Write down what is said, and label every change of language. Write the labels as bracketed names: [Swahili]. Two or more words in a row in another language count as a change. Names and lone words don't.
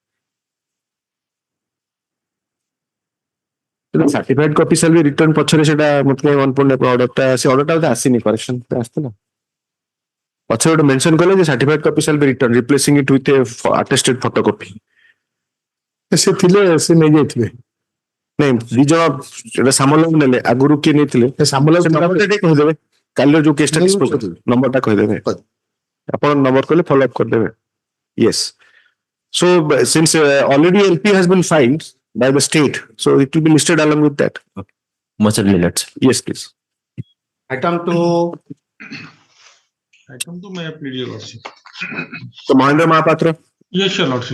[English] certified copy shall be return [Odia] ପଛରେ ସେଟା ମତେ ଅର୍ଡରଟା ବୋଧେ ଆସିନି କରେକ୍ସନ ଆସିଥିଲା ପଛରେ ଗୋଟେ ମେନସନ କଲେ ଯେ [English] certified copy shall be return replacing it with attested photocopy [Odia] ସେ ଥିଲେ ସେ ନେଇଯାଇଥିବେ ନାଇଁ ଦି ଜଣ ସେଟା ସାମଲ ନେଲେ ଆଗରୁ କିଏ ନେଇଥିଲେ ସାମଲ ନମ୍ବରଟା ଟିକେ କହିଦେବେ କାଲିର ଯୋଉ କେସଟା ନମ୍ବରଟା କହିଦେବେ ଆପଣ ନମ୍ବର କହିଲେ [English] follow up [Odia] କରିଦେବେ ୟେସ୍ [English] so since already LP has been filed by the state so it will be listed along with that Much related. yes please Item to may I plead your lordship? so Mahendra Mahapatra Yes, your lordship.